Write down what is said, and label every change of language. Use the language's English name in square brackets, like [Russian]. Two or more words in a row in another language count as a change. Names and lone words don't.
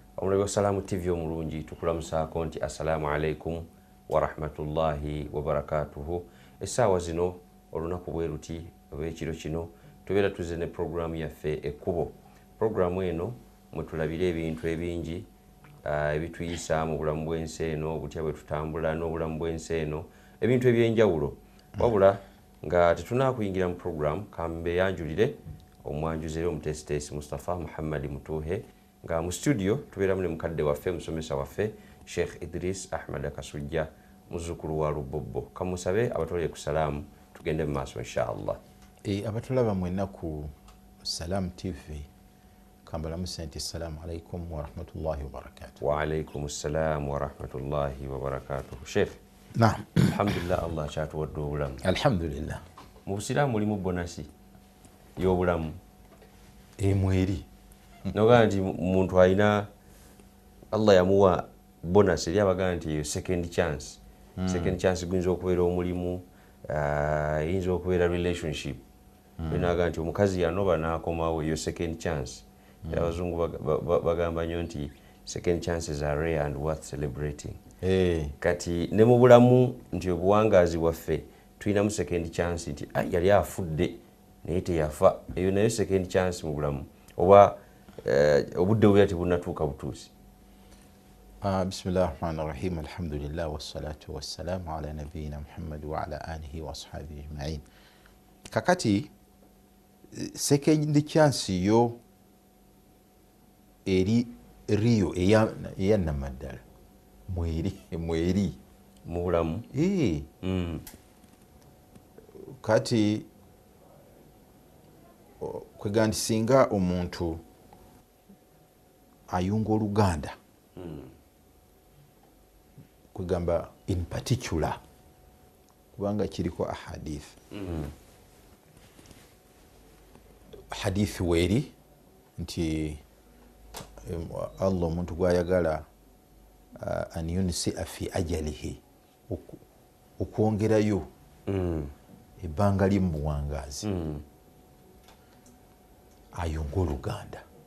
[Ganda] Omulabi wa Salaamu TV omulungi tukulamusaako nti [Arabic] السلام عليكم ورحمة الله وبركاته. [Ganda] Essaawa zino olunaku bwe luti olw'ekiro kino tubeera tuzze ne programu yaffe Ekkubo. Programu eno mwe tulabira ebintu ebingi ebituyisa mu bulamu bw'ensi eno, butya bwe tutambula n'obulamu bw'ensi eno, ebintu eby'enjawulo. Wabula nga tetunaakuyingira mu programu kambe yanjulire omwanjuzi era omutesitesi Mustafa Muhammad Mutuhe nga mu studio tubeeramu ne mukadde waffe musomesa waffe Sheikh Idris Ahmad Kasujja muzzukulu wa Lubobbo. Kamusabe abatole ku salaamu tugende mu maaso inshallah. Abatulaba mwenna ku Salaamu TV kambalamu sente [Arabic] السلام عليكم ورحمة الله وبركاته. وعليكم السلام ورحمة الله وبركاته. [Ganda] Sheikh, naam, alhamdulillah Allah kyatuwadde obulamu. Alhamdulillah. Mu Busiraamu mulimu bonasi y'obulamu mweri nogaa nti muntu alina Allah yamuwa bonus eri abagaa nti eyo [English] second chance. Second chance [Ganda] guyinza okubeera omulimu, yinza okubeera relationship. Benaga nti omukazi yanoba n'akomawo eyo [English] second chance. [Ganda] Era abazungu bagamba nnyo nti [English] second chances are rare and worth celebrating. [Ganda] Kati ne mu bulamu nti obuwangaazi bwaffe tulinamu [English] second chance [Ganda] nti yali afudde naye teyafa. Eyo nayo [English] second chance [Ganda] mu bulamu oba obudde bubeera tebunnatuuka butuusi. [Arabic] بسم الله الرحمن الرحيم الحمد لله والصلاة والسلام على نبينا محمد وعلى آله وأصحابه أجمعين. [Ganda] Kakati [English] second chance [Ganda] yo eri riyo eya namaddala mweri mu bulamu. Kati kwega nti singa omuntu ayunga oluganda kwegamba [English] in particular [Ganda] kubanga kiriko ahadith hadithi weeri nti Allah omuntu gwayagala [Arabic] أن ينسأ في أجله [Ganda] okwongerayo ebbanga lye mu buwangaazi ayunga oluganda.